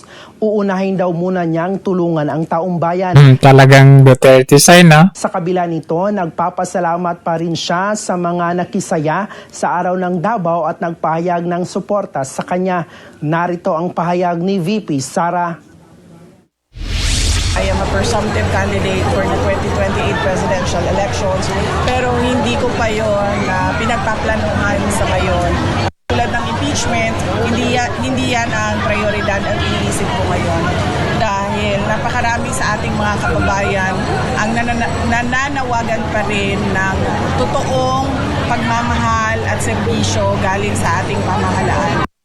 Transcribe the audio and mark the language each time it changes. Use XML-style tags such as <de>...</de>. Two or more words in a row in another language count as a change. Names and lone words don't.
<tl>Uunahin daw muna niyang tulungan ang taong bayan. Talagang Duterte sign ah. Sa kabila nito, nagpapasalamat pa rin siya sa mga nakisaya sa araw ng Davao at nagpahayag ng suporta sa kanya. Narito ang pahayag ni VP Sara.</tl> <en>I am a presumptive candidate for the 2028 presidential elections,</en> <tl>pero hindi ko pa yon pinagpaplanuhan sa ngayon. Tulad ng impeachment, hindi yan ang prioridad at iniisip ko ngayon. Dahil napakarami sa ating mga kababayan ang nananawagan pa rin ng totoong pagmamahal at serbisyo galing sa ating pamahalaan.</tl>